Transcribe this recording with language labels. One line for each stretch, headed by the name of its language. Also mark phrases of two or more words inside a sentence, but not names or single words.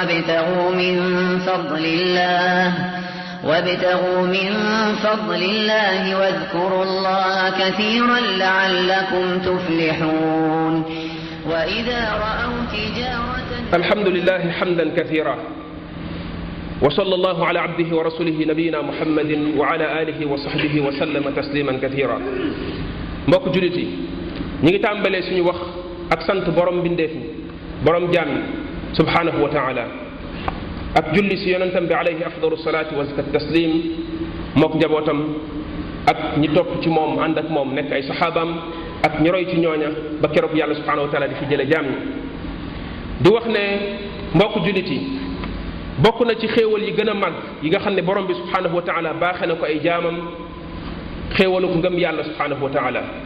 Arabic: وابتغوا من فضل الله واذكروا الله كثيرا لعلكم تفلحون وإذا رأوا تجارة. الحمد لله حمدا كثيرا وصلى الله على عبده ورسوله نبينا محمد وعلى آله وصحبه وسلم تسليما كثيرا.
Wolof: mbokk jullit yi ñi ngi tàmbalee suñu wax ak sant borom bindeef ñi borom jaam ñi
Arabic: سبحانه وتعالى
Wolof: ak julli si yonentam bi
Arabic: عليه أفضل الصلاة والتسليم
Wolof: mook njabootam ak ñi topp ci moom ànd ak moom nekk ay saxaabaam ak ñi roy ci ñooña ba keroog yàlla
Arabic: سبحانه وتعالى
Wolof: di fi jële jaam ñi di wax ne mbokk jullit yi bokk na ci xéewal yi gën a màgg yi nga xam ne borom bi
Arabic: سبحانه وتعالى
Wolof: baaxe na ko ay jaamam xéewaluk ngëm yàlla
Arabic: سبحانه وتعالى.